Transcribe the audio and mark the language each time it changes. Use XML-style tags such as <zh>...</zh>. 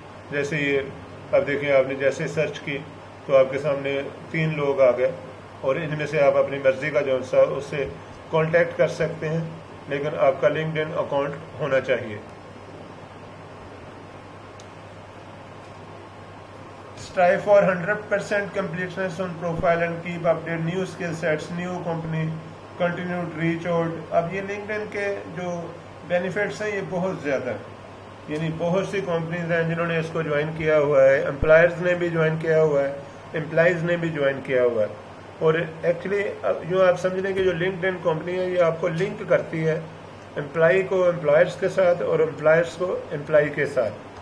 <ur>جیسے یہ اب دیکھیں, آپ نے جیسے سرچ کی تو آپ کے سامنے 3 لوگ آ گئے, اور ان میں سے آپ اپنی مرضی کا جو سا اس سے کانٹیکٹ کر سکتے ہیں, لیکن آپ کا لنکڈ ان اکاؤنٹ ہونا چاہیے.</ur> <en>Strive for 100% completeness on profile and keep update new skill sets, new company, continue to reach out.</en> <ur>اب یہ لنکڈ ان کے جو بینیفٹس ہیں یہ بہت زیادہ ہیں. یعنی بہت سی کمپنیز ہیں جنہوں نے اس کو جوائن کیا ہوا ہے, امپلائرز نے بھی جوائن کیا ہوا ہے, امپلائیز نے بھی جوائن کیا ہوا ہے. اور ایکچولی جو آپ سمجھ لیں کہ جو لنکڈ ان کمپنی ہے یہ آپ کو لنک کرتی ہے امپلائی کو امپلائرز کے ساتھ اور امپلائرز کو امپلائی کے ساتھ.</ur>